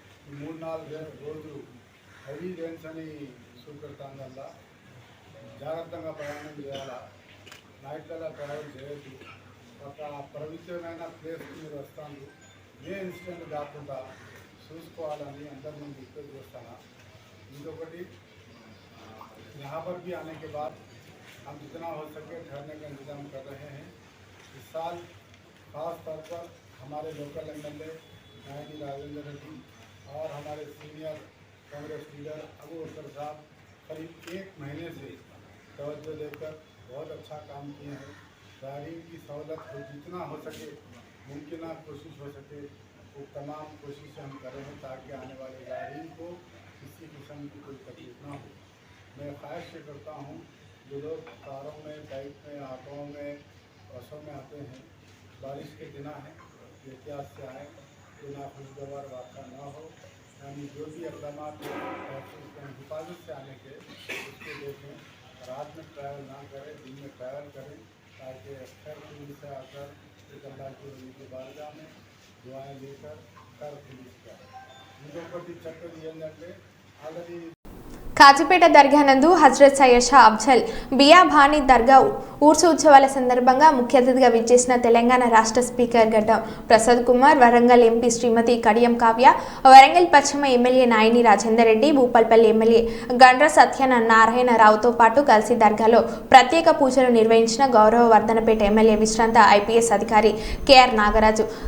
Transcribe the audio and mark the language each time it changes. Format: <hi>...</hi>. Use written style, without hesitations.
<te>ఈ 3-4 రోజులు heavy rains అని చూపెడతాం వల్ల జాగ్రత్తగా ప్రయాణం చేయాలా. నైట్లలో ట్రావెల్ చేయొద్దు. ఒక పవిత్రమైన ప్లేస్కి మీరు వస్తాను, ఏ ఇన్సిడెంట్ కాకుండా చూసుకోవాలని అందరి ముందు రిక్వెస్ట్ చేస్తాను. ఇంకొకటి</te> <hi>यहाँ पर भी आने के बाद हम जितना हो सके ठहरने का इंतजाम कर रहे हैं. इस साल खास तौर पर हमारे लोकल एमएलए नायनी राजेंद्र रेड्डी और हमारे सीनियर कांग्रेस लीडर अबू बकर साहब करीब 1 महीने से तवज्जो देकर बहुत अच्छा काम किए हैं. जायरीन की सहूलत को जितना हो सके मुमकिन कोशिश हो सके वो तमाम कोशिशें हम कर रहे हैं ताकि आने वाले जायरीन को किसी किस्म की कोई तकलीफ ना हो. मैं ख्वाहिश ये करता हूँ जो लोग कारों में, बाइक में, ऑटों में, बसों में आते हैं, बारिश के दिन है, एहतियात से आए, बिना खुशगवार वाक़ा ना हो. यानी जो भी इक़दाम हिफाजत से आने के उसको देखें. रात में ट्रैवल ना करें, दिन में ट्रैवल करें ताकि खैर खुली से आकर एक अल्लाह की वली के बारगाह में दुआएँ लेकर खैर खुली से आए.</hi> <te>ఇంకొకటి చెప్పేది ఏంటంటే ఆల్రెడీ కాజీపేట దర్గా నందు హజ్రత్ సయ్యద్ షా అఫ్జల్ బియాబానీ దర్గా ఊర్సు ఉత్సవాల సందర్భంగా ముఖ్య అతిథిగా విచ్చేసిన తెలంగాణ రాష్ట్ర స్పీకర్ గడ్డం ప్రసాద్ కుమార్, వరంగల్ ఎంపీ శ్రీమతి కడియం కావ్య, వరంగల్ పశ్చిమ ఎమ్మెల్యే నాయని రాజేందర్ రెడ్డి, భూపాల్పల్లి ఎమ్మెల్యే గండ్ర సత్యనారాయణరావుతో పాటు కలిసి దర్గాలో ప్రత్యేక పూజలు నిర్వహించిన గౌరవవర్ధనపేట ఎమ్మెల్యే విశ్రాంత ఐపీఎస్ అధికారి కేఆర్ నాగరాజు,</te>